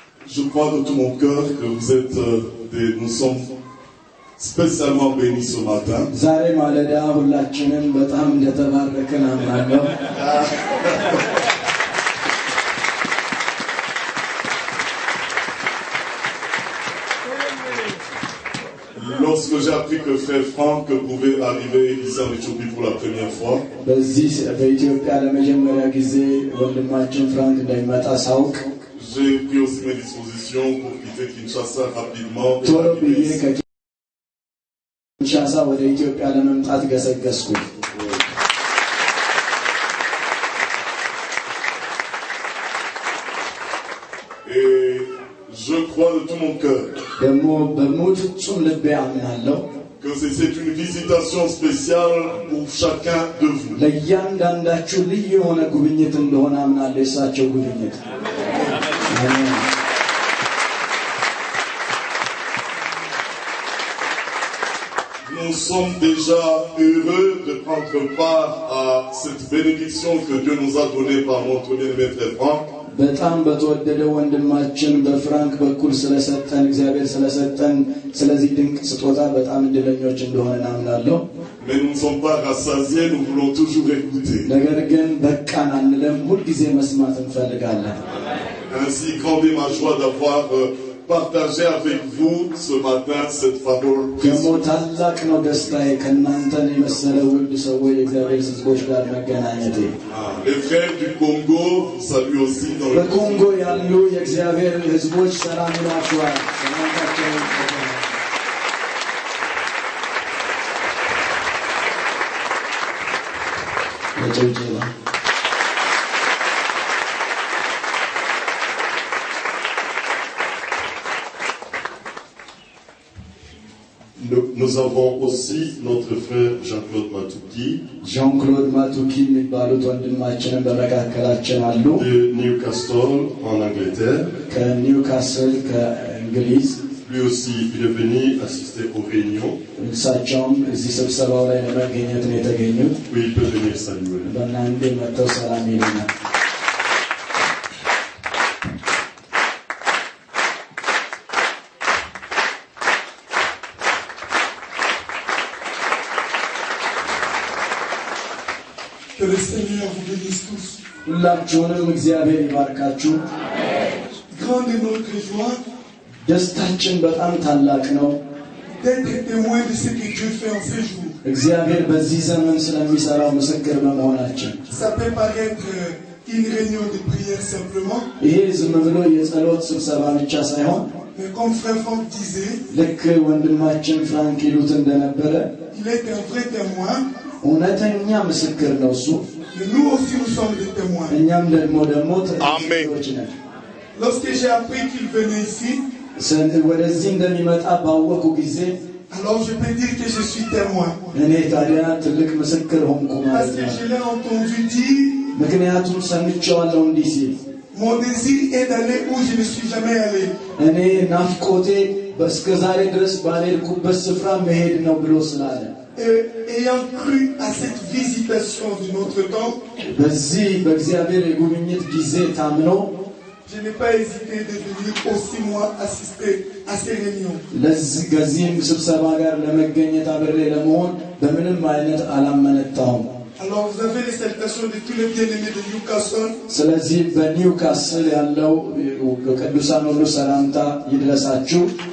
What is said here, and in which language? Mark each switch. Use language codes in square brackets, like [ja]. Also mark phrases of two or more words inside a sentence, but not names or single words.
[fr] Je crois de tout mon cœur que vous êtes nous sommes spécialement bénis ce matin. [am] ዛሬ ማለዳ ሁላችንም በጣም እንደተባረከን አምናለሁ። [fr] Lorsque j'ai appris que frère Franck pouvait arriver ici en Éthiopie pour la première fois, [am] በዚህ በኢትዮጵያ ለመጀመሪያ ጊዜ ወንድማችን ፍራንክ እንደሚመጣ ሳውቅ [fr] j'ai pris aussi mes dispositions pour quitter Kinshasa rapidement. [am] ቶሎ ብዬ ከኪንሻሳ ወደ ኢትዮጵያ ለመምጣት ገሰገስኩ። [fr] Et je crois de tout mon cœur [am] ደግሞ በሙሉ ፍጹም ልቤ አምናለሁ [fr] que c'est une visitation spéciale pour chacun de vous. [am] ለእያንዳንዳችሁ ልዩ የሆነ ጉብኝት እንደሆነ አምናለሁ። የእሳቸው ጉብኝት አሜን። [fr] Nous sommes déjà heureux de prendre part à cette bénédiction que Dieu nous a donnée par notre bien-aimé frère Franck. [am] በጣም በተወደደ ወንድማችን በፍራንክ በኩል ስለሰጠን እግዚአብሔር ስለሰጠን ስለዚህ ድንቅ ስጦታ በጣም እድለኞች እንደሆነ አምናለሁ። [fr] Mais nous ne sommes pas rassasiés, nous voulons toujours écouter. [am] ነገር ግን በቃን አንልም፣ ሁልጊዜ መስማት እንፈልጋለን። [fr] Ainsi, grande est ma joie d'avoir partagé avec vous ce matin cette parole [am] ደግሞ [fr] précieuse. [am] ታላቅ ነው ደስታዬ ከእናንተን የመሰለ ውድ ሰዎች የእግዚአብሔር ሕዝቦች ጋር መገናኘቴ። [fr] Les frères du Congo vous saluent aussi dans le [am] በኮንጎ ያሉ የእግዚአብሔር ሕዝቦች ሰላም ይላችኋል። ሰላምታቸው ለጭብጨባ [fr] Nous avons aussi notre frère Jean-Claude Matouki [am] ዣን ክሎድ ማቱኪ የሚባሉት ወንድማችንን በመካከላችን አሉ። [fr] de Newcastle en Angleterre. [am] ከኒውካስል ከእንግሊዝ። [fr] Lui aussi, il est venu assister aux réunions. [am] እሳቸውም እዚህ ስብሰባው ላይ ለመገኘት ነው የተገኙት። [fr] Oui, il peut venir saluer. [am] በእናንተ መጥተው ሰላም ይሉናል። [fr] Que le Seigneur vous bénisse tous. [am] ሁላችሁንም እግዚአብሔር ይባርካችሁ። [fr] Grande est notre joie [am] ደስታችን በጣም ታላቅ ነው። [fr] d'être témoin de ce que Dieu fait en ces jours. [am] እግዚአብሔር በዚህ ዘመን ስለሚሰራው ምስክር በመሆናችን [fr] Ça peut paraître une réunion de prière simplement, [am] ይሄ ዝም ብሎ የጸሎት ስብሰባ ብቻ ሳይሆን [fr] mais comme frère Franck disait, [am] ልክ ወንድማችን ፍራንክ ይሉት እንደነበረ [fr] il est un vrai témoin, [am] እውነተኛ ምስክር ነው እሱ። [fr] mais nous aussi nous sommes des témoins. [am] እኛም ደግሞ አሜን። ተጠቃሚዎች ነን። [fr] Lorsque j'ai appris qu'il venait ici, [am] ወደዚህ እንደሚመጣ ባወቁ ጊዜ [fr] alors je peux dire que je suis témoin. [am] እኔ ታዲያ ትልቅ ምስክር ሆንኩ [fr] Parce [am] ማለት [fr] que [am] ነው። [fr] je l'ai entendu dire, [am] ምክንያቱም ሰምቼዋለሁ እንዲህ ሲል [fr] mon désir est d'aller où je ne suis jamais allé. [am] እኔ ናፍቆቴ እስከ ዛሬ ድረስ ባልሄድኩበት ስፍራ መሄድ ነው ብሎ ስላለ [fr] Et ayant cru à cette visitation de notre temps, [am] በዚህ በእግዚአብሔር የጉብኝት ጊዜ ታምኖ [fr] je n'ai pas hésité de venir aussi moi assister à ces réunions. [am] ከዚህም ስብሰባ ጋር ለመገኘት አብሬ ለመሆን በምንም አይነት አላመነታውም። [fr] Alors vous avez les salutations de tous les bien-aimés de Newcastle. [am] ስለዚህ በኒውካስል ያለው ቅዱሳን ሁሉ ሰላምታ ይድረሳችሁ።